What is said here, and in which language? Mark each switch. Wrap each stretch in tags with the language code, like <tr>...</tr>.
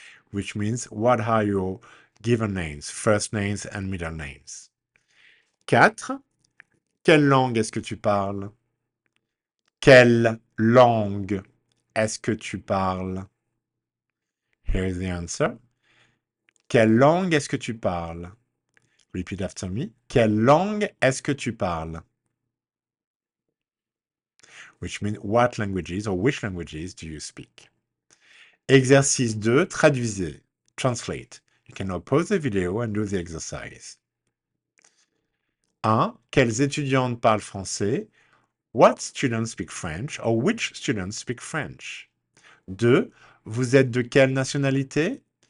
<en>Which means, what are your given names, first names and middle names? 4.</en> <fr>Quelle langue est-ce que tu parles? Quelle langue est-ce que tu parles?</fr> <en>Here's the answer.</en> <fr>Quelle langue est-ce que tu parles?</fr> <en>Repeat after me.</en> <fr>Quelle langue est-ce que tu parles?</fr> <en>Which means, what languages or which languages do you speak?</en> <fr>Exercice 2, traduisez.</fr> <en>Translate. You can now pause the video and do the exercise. 1.</en> <fr>Quels étudiantes parlent français?</fr> <en>What students speak French or which students speak French? 2.</en> <fr>Vous êtes de quelle nationalité?</fr>